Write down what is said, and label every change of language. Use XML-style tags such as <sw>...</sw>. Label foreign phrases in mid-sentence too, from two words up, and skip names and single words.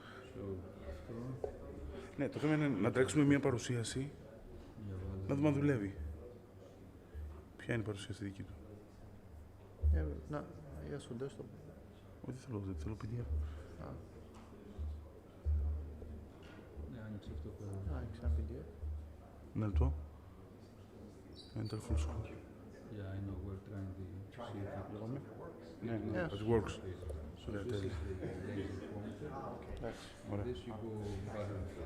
<el>Ναι, το θέμα είναι να τρέξουμε μια παρουσίαση, να δούμε αν δουλεύει. Ποια είναι η παρουσίαση δική του? Να, για στο desktop. Όχι, δεν θέλω PDF. Άνοιξε ένα PDF. Ένα λεπτό.</el> <en>Enter full screen. Yeah, I know we're trying to see if it</en> <el>Λέγαμε. Ναι,</el> <en>Yes. it works. So Yeah, this tell is the laser pointer.</en> <el>Εντάξει. Ωραία.</el> <en>This you go button.</en>